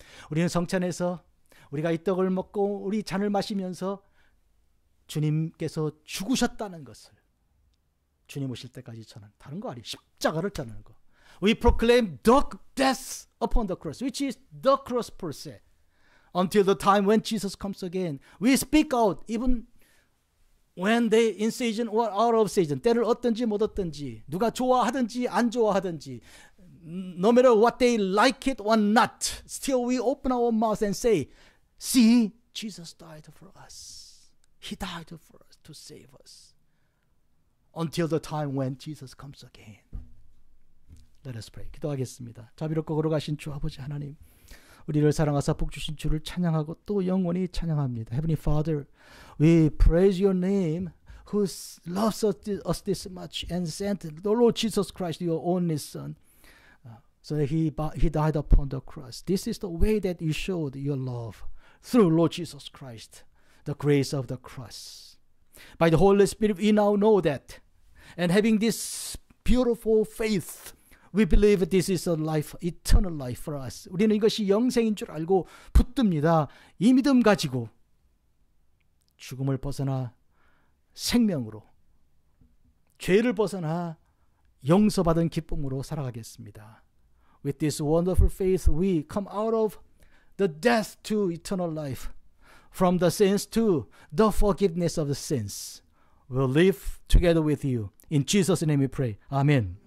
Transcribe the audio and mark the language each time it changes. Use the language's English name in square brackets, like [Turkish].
[Korean] 우리는 성찬에서 우리가 이 떡을 먹고 우리 잔을 마시면서 주님께서 죽으셨다는 것을 주님 오실 때까지 전하는 다른 거 아니에요. 십자가를 전하는 거. [English] We proclaim the death upon the cross, which is the cross per se. Until the time when Jesus comes again. We speak out even when they in season or out of season. [Korean] 때를 얻든지 못 얻든지 누가 좋아하든지 안 좋아하든지 [English] no matter what they like it or not, still we open our mouth and say, see, Jesus died for us. He died for us to save us. Until the time when Jesus comes again. Let us pray. [Korean] 기도하겠습니다. 자비롭고 거룩하신 주 아버지 하나님, 우리를 사랑하사 복 주신 주를 찬양하고 또 영원히 찬양합니다. [English] Heavenly Father, we praise your name who loves us this much and sent the Lord Jesus Christ, your only Son, So that he died upon the cross. This is the way that you showed your love through Lord Jesus Christ, the grace of the cross. By the Holy Spirit, we now know that. And having this beautiful faith, we believe this is a life, eternal life for us. [Korean] 우리는 이것이 영생인 줄 알고 붙듭니다. 이 믿음 가지고 죽음을 벗어나 생명으로, 죄를 벗어나 용서받은 기쁨으로 살아가겠습니다. [English] With this wonderful faith, we come out of the death to eternal life, from the sins to the forgiveness of the sins. We'll live together with you. In Jesus' name we pray. Amen.